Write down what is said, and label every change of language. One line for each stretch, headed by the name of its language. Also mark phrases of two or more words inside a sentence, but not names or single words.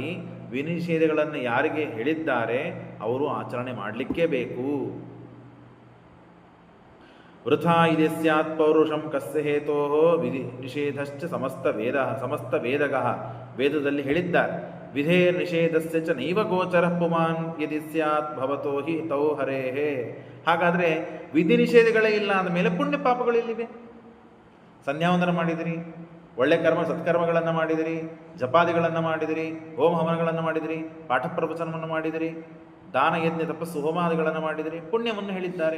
Kannada: ವಿನಿಷೇಧಗಳನ್ನು ಯಾರಿಗೆ ಹೇಳಿದ್ದಾರೆ ಅವರು ಆಚರಣೆ ಮಾಡಲಿಕ್ಕೇ ಬೇಕು.
Sanskrit: ವೃಥಾ ಇದೆ ಸ್ಯಾತ್ ಪೌರುಷಂ ಕಸ್ಯ ಹೇತೋ ವಿಧಿ ನಿಷೇಧಶ್ಚ ಸಮಸ್ತ ವೇದಗಃ.
Kannada: ವೇದದಲ್ಲಿ ಹೇಳಿದ್ದಾರೆ,
Sanskrit: ವಿಧೇ ನಿಷೇಧಸ್ಯ ಚ ನೈವ ಗೋಚರ ಪುಮಾನ್ ಯದಿ ಸ್ಯಾತ್ ಭವತೋ ಹಿ ತೌ ಹರೇಹೇ.
Kannada: ಹಾಗಾದರೆ ವಿಧಿ ನಿಷೇಧಗಳೇ ಇಲ್ಲ ಅಂದಮೇಲೆ ಪುಣ್ಯ ಪಾಪಗಳಿಲ್ಲಿವೆ. ಸಂಧ್ಯಾವಂದನ ಮಾಡಿದಿರಿ, ಒಳ್ಳೆ ಸತ್ಕರ್ಮಗಳನ್ನು ಮಾಡಿದಿರಿ, ಜಪಾದಿಗಳನ್ನು ಮಾಡಿದಿರಿ, ಹೋಮ ಹವನಗಳನ್ನು ಮಾಡಿದಿರಿ, ಪಾಠ ಪ್ರವಚನವನ್ನು ಮಾಡಿದಿರಿ, ದಾನ ಯಜ್ಞ ತಪಸ್ಸು ಹೋಮಾದಿಗಳನ್ನು ಮಾಡಿದಿರಿ, ಪುಣ್ಯವನ್ನು ಹೇಳಿದ್ದಾರೆ.